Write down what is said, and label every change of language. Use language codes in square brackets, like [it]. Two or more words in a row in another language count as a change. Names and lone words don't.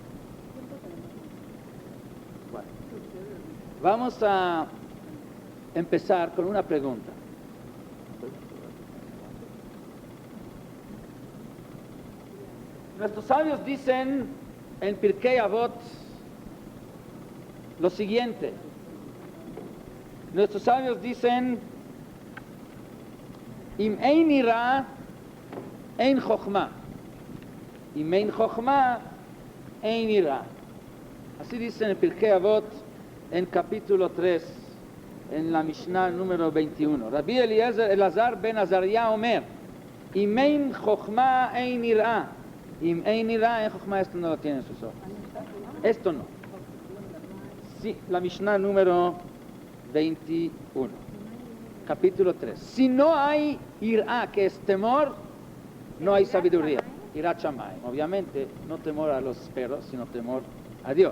[es] Bueno, vamos a empezar con una pregunta. Nuestros sabios dicen en Pirkei Avot lo siguiente. Nuestros sabios dicen: [he] אם אין יראה, אין חכמה. אם אין חכמה, אין יראה. [es] Así dicen en Pirkei Avot, en capítulo 3, en la Mishnah número 21. [he] רבי אלעזר בן עזריה אומר: אם אין חכמה, אין יראה. אם אין יראה, אין חכמה. [es] Esto no lo tiene en sus ojos. Esto no. Sí, la Mishnah número 21, capítulo 3. Si no hay ira, que es temor, no hay sabiduría. [he] יראת שמים, [es] obviamente, no temor a los perros, sino temor a Dios.